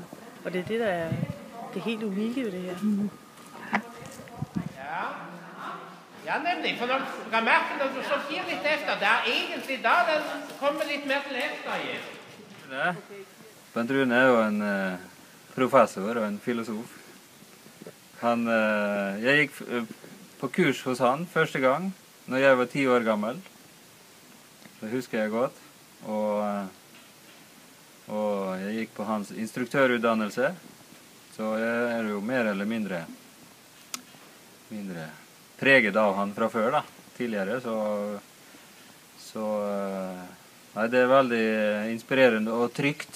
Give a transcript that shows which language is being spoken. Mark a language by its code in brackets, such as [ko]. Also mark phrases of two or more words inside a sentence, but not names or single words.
[da] Og det er det, der er det helt unikke ved det her. Ja, nemlig. For når du kan mærke, når du så giver lidt efter, der er egentlig da den kommer lidt mere til efterhjælp. Ja. Benrune er jo en professor og en filosof. [no] Jeg gikk på kurs hos han første gang, når jeg var 10 år gammel. Det husker jeg godt. Og jeg gikk på hans instruktørutdannelse, så jeg er jo mer eller mindre preget av han fra før da, tidligere, så det er veldig inspirerende og trygt.